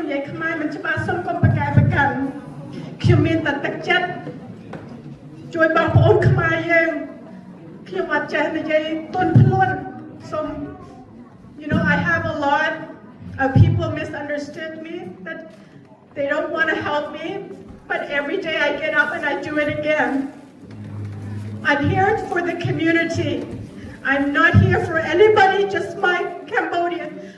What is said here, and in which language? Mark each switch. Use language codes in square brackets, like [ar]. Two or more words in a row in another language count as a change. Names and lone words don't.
[km] ខ្មែរមិនច្បាស់សុំកុំប្រកែប្រកាន់ខ្ញុំមានតែទឹកចិត្តជួយបងប្អូនខ្មែរយើងខ្ញុំអត់ចេះនិយាយទន់ភ្លន់សូម [en] You know, I have a lot of people misunderstood me, that they don't want to help me, but every day I get up and I do it again. I'm here for the community. I'm not here for anybody, just my Cambodian.